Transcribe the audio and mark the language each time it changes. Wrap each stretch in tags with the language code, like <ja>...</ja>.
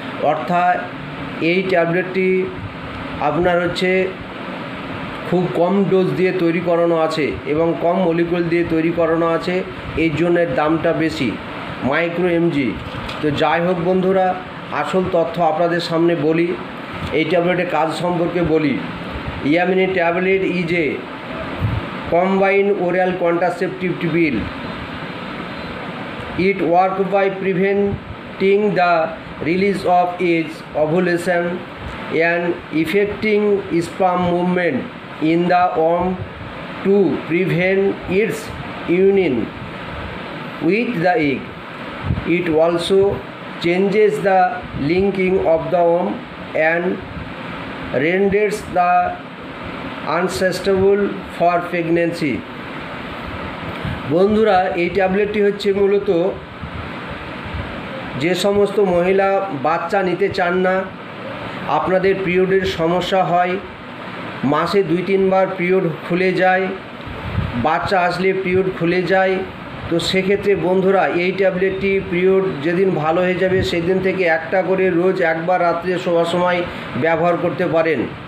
<bn>অর্থাৎ এই ট্যাবলেটটি আপনার হচ্ছে খুব কম ডোজ দিয়ে তৈরি করানো আছে এবং কম মলিকুল দিয়ে তৈরি করানো আছে, এই জন্য দামটা বেশি, মাইক্রো এমজি। তো যাই হোক বন্ধুরা, আসল তথ্য আপনাদের সামনে বলি, এই ট্যাবলেটের কাজ সম্পর্কে বলি।</bn> <en>Yamini tablet is a combined oral contraceptive pill. It works by preventing the release of eggs, ovulation, and effecting sperm movement in the womb to prevent its union with the egg. It also changes the linking of the womb and renders the unsuitable for pregnancy.</en> <bn>বন্ধুরা, এই ট্যাবলেটটি হচ্ছে মূলত যে সমস্ত মহিলা বাচ্চা নিতে চান না, আপনাদের পিরিয়ডের সমস্যা হয়, মাসে 2-3 বার পিরিয়ড খুলে যায়, বাচ্চা আসলে পিরিয়ড খুলে যায়, তো সেক্ষেত্রে বন্ধুরা এই ট্যাবলেটটি পিরিয়ড যেদিন ভালো হয়ে যাবে সেদিন থেকে একটা করে রোজ একবার রাত্রে শোয়ার সময় ব্যবহার করতে পারেন।</bn>